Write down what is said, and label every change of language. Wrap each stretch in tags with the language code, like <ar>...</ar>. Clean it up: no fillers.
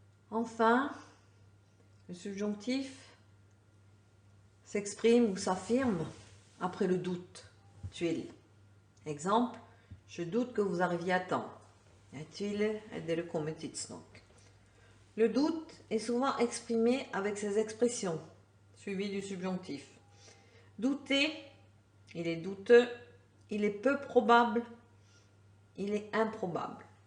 <fr>Enfin, le subjonctif s'exprime ou s'affirme après le doute, tvil. Exemple, je doute que vous arriviez à temps.</fr> <no>Jeg tviler at dere kommer tidsnok.</no> <fr>Le doute est souvent exprimé avec ces expressions, suivies du subjonctif. Douter, il est douteux, il est peu probable, il est improbable.</fr>